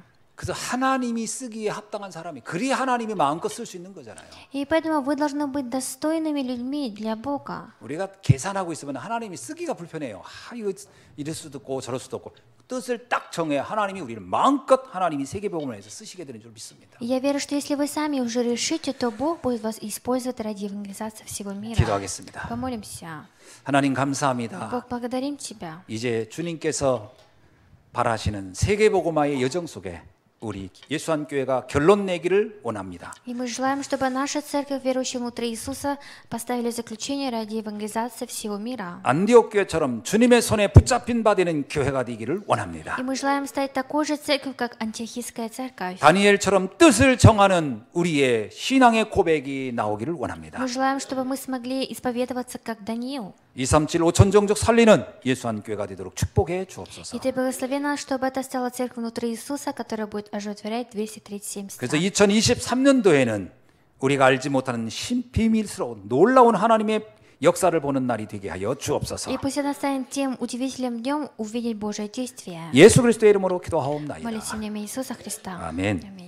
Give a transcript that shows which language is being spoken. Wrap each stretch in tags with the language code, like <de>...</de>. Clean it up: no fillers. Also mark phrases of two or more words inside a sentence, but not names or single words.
<ko>그래서 하나님이 쓰기에 합당한 사람이 그리 하나님이 마음껏 쓸 수 있는 거잖아요.</ko> <ru>И поэтому вы должны быть достойными людьми для Бога.</ru> <ko>우리가 계산하고 있으면 하나님이 쓰기가 불편해요. 이거 이럴 수도 없고 저럴 수도 없고 뜻을 딱 정해 하나님이 우리를 마음껏 하나님이 세계복음을 해서 쓰시게 되는 줄 믿습니다.</ko> <ru>Я верю, что если вы сами уже решите, то Бог будет вас использовать ради евангелизации всего мира.</ru> <ko>기도하겠습니다.</ko> <ru>Помолимся.</ru> <ko>하나님 감사합니다.</ko> <ru>Бог, благодарим Тебя.</ru> <ko>이제 주님께서 바라시는 세계복음화의 여정 속에 우리 예수한 교회가 결론 내기를 원합니다.</ko> <ru>И мы желаем, чтобы наша церковь, верующая внутри Иисуса, поставили заключение ради евангелизации всего мира.</ru> <ko>안디옥 교회처럼 주님의 손에 붙잡힌 바 되는 교회가 되기를 원합니다.</ko> <ru>И мы желаем стать такой же церковью, как антиохийская церковь.</ru> <ko>다니엘처럼 뜻을 정하는 우리의 신앙의 고백이 나오기를 원합니다.</ko> <ru>Мы желаем, чтобы мы смогли исповедоваться, как Даниил.</ru> <ko>237 5천 종족 살리는 예수한 교회가 되도록 축복해 주옵소서.</ko> <ru>И Ты благослови нас, чтобы это стала церковь внутри Иисуса, которая будет оживотворять 237</ru> <ko>그래서</ko> <ru>стран.</ru> <ko>2023년도에는 우리가 알지 못하는 비밀스러운 놀라운 하나님의 역사를 보는 날이 되게 하여 주옵소서.</ko> <ru>И пусть это станет тем удивительным днем увидеть Божие действие.</ru> <ko>예수 그리스도의 이름으로 기도하옵나이다.</ko> <ru>Молитесь в имя Иисуса Христа.</ru> <ko>아멘.</ko> <ru>Аминь.</ru>